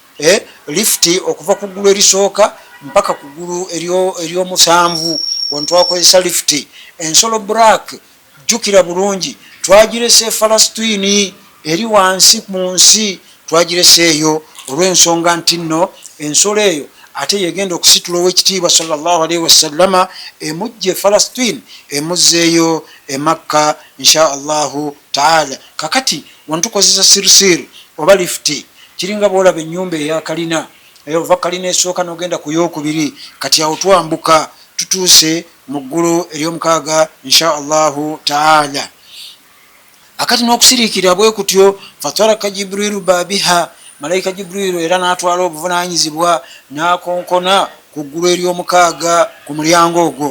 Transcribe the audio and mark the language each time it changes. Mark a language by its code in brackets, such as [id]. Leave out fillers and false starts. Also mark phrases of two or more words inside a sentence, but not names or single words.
[lg] Lifti okuva ku ggulu erisooka mpaka ku ggulu ery'omusanvu wano twakozesa lifti. Ensolo black jjukira bulungi twagirese Falastini eri wansi mu nsi, twagireseeyo olw'ensonga nti nno ensolo eyo ate yegenda okusitula owekitiibwa [ar] صلى الله عليه وسلم [lg] emujje Falastini emuzzeeyo e Makka [ar] إن شاء الله تعالى. [lg] Kakati wano tukozesa sirsiri oba lifti, kiringa bwolaba ennyumba eya kalina, ova kalina esooka n'ogenda ku yookubiri, kati awo twambuka tutuuse mu ggulu ery'omukaaga [ar] إن شاء الله تعالى. [lg] Akati n'okusiriikirira bwe kutyo [ar] فطرق جبريل بابها, [lg] malayika Jibrilu era n'atwala obuvunaanyizibwa n'akonkona ku ggulu ery'omukaaga ku mulyango ogwo.